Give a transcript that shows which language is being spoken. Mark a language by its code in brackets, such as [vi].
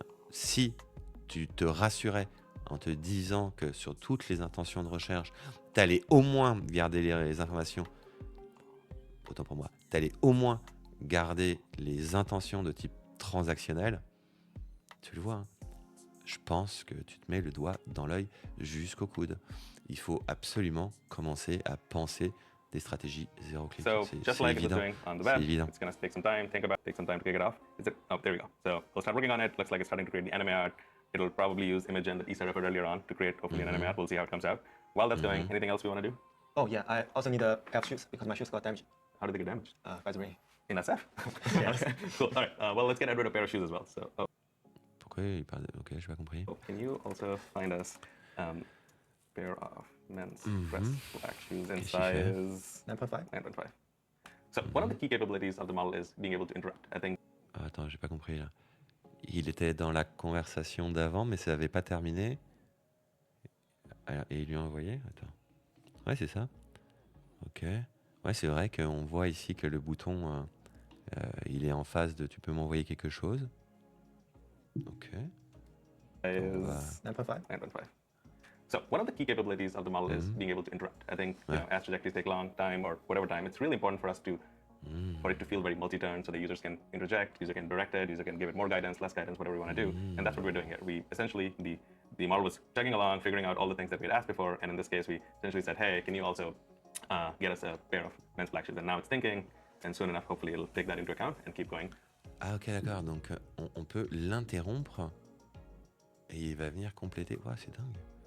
[fr] Si tu te rassurais en te disant que sur toutes les intentions de recherche, tu allais au moins garder les informations, autant pour moi, tu allais au moins garder les intentions de type transactionnel, tu le vois, hein. Je pense que tu te mets le doigt dans l'œil jusqu'au coude. Il faut absolument commencer à penser des stratégies zéro clic. [en] So just like it was doing on the web, [fr] évident. [en] it's going to take some time, take some time to kick it off. Is it? Oh, there we go. So we'll start working on it. Looks like it's starting to create the anime art. It'll probably use Imagen that Isa referred earlier on to create hopefully an anime art. We'll see how it comes out. While that's doing, anything else we want to do? Oh yeah, I also need a pair of shoes because my shoes got damaged How did they get damaged? by the rain. In SF? Okay, cool. All right. Well, let's get Edward a pair of shoes as well. So, [fr] Pourquoi il parle de... Ok, je n'ai pas compris. [en] can you also find us pair of men's dress black shoes in [fr] Qu'est-ce qu'il fait? [en] size 9.5. 9.5? So one of the key capabilities of the model is being able to interact. I think [fr] Ah, attends, j'ai pas compris là. Il était dans la conversation d'avant, mais ça n'avait pas terminé. Et il lui a envoyé. Attends. Ouais, c'est ça. Ok. Ouais, c'est vrai qu'on voit ici que le bouton, il est en phase de tu peux m'envoyer quelque chose. Ok. [en] is 9.5. 9.5. So one of the key capabilities of the model is being able to interact. I think as trajectories take long time or whatever time, it's really important for us to for it to feel very multi-turn, so the users can interject, user can direct it, user can give it more guidance, less guidance, whatever we want to do. And that's what we're doing here. We essentially the model was chugging along, figuring out all the things that we had asked before, and in this case, we essentially said, hey, can you also get us a pair of men's black shoes? And now it's thinking, and soon enough, hopefully, it'll take that into account and keep going. [fr] Ah, ok, d'accord. Donc, on peut l'interrompre et il va venir compléter. Ouais, c'est dingue.